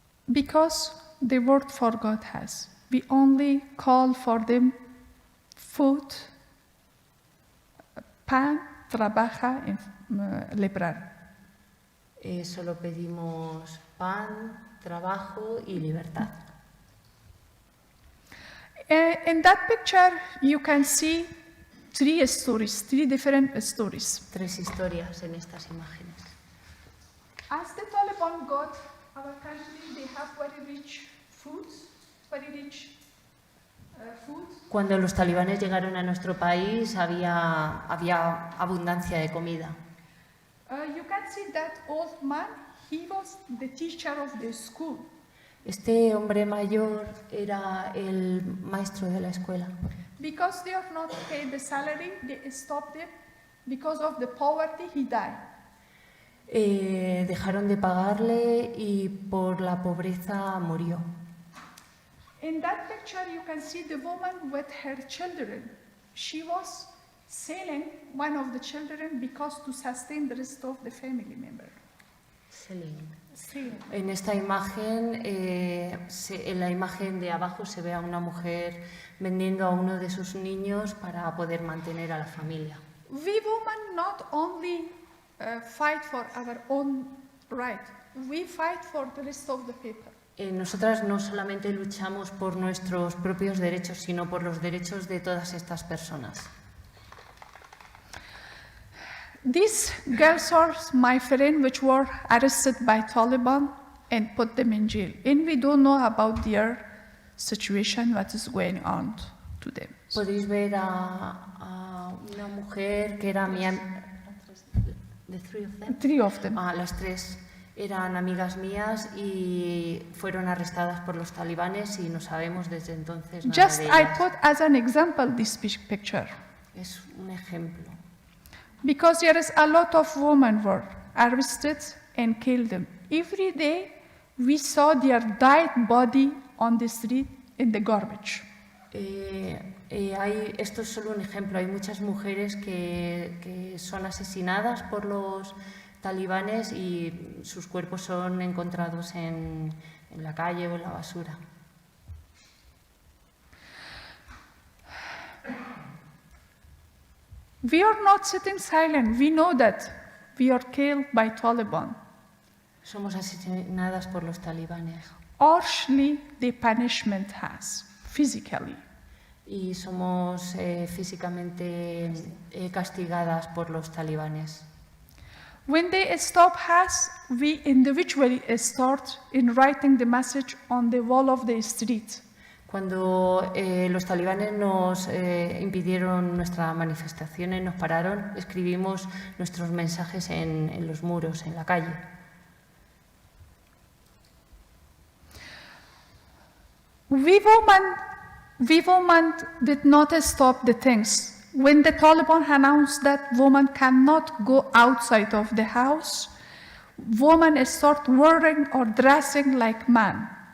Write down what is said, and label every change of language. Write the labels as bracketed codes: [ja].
[en] Because the word for God has, we only call for them food, [es] pan, trabaja, [en] and librar. [es] Solo pedimos pan, trabajo y libertad. [en] In that picture, you can see 3 stories, 3 different stories. [es] 3 historias en estas imágenes. [en] As the Taliban got our country, they have very rich foods, very rich food. [es] Cuando los talibanes llegaron a nuestro país había abundancia de comida. [en] You can see that old man, he was the teacher of the school. [es] Este hombre mayor era el maestro de la escuela. [en] Because they are not paid the salary, they stopped it. Because of the poverty, he died. [es] Dejaron de pagarle y por la pobreza murió. [en] In that picture, you can see the woman with her children. She was selling one of the children because to sustain the rest of the family member. Selling. [es] En esta imagen, en la imagen de abajo se ve a una mujer vendiendo a uno de sus niños para poder mantener a la familia. [en] We women not only fight for our own right, we fight for the rest of the people. [es] Nosotras no solamente luchamos por nuestros propios derechos, sino por los derechos de todas estas personas. [en] These girls are my friend which were arrested by Taliban and put them in jail. And we don't know about their situation, what is going on to them. [es] Podéis ver a una mujer que era mi amiga. [en] Three of them. [es] Las tres eran amigas mías y fueron arrestadas por los talibanes y no sabemos desde entonces nada [en] Just [es] de [en] I [es] ellas. [en] put as an example this picture. [es] Es un ejemplo. [en] Because there is a lot of women were arrested and killed them. Every day we saw their dead body on the street in the garbage. [es] Esto es solo un ejemplo. Hay muchas mujeres que son asesinadas por los talibanes y sus cuerpos son encontrados en la calle o en la basura. [en] We are not sitting silent. We know that we are killed by Taliban. [es] Somos asesinadas por los talibanes. [en] Harshly, the punishment has, physically. [es] Y somos físicamente castigadas por los talibanes. [en] When they stop us, we individually start in writing the message on the wall of the street. [es] Cuando los talibanes nos impidieron nuestra manifestación y nos pararon, escribimos nuestros mensajes en los muros, en la calle. [en] We women did not stop the things. When the Taliban announced that women cannot go outside of the house, women start wearing or dressing like men.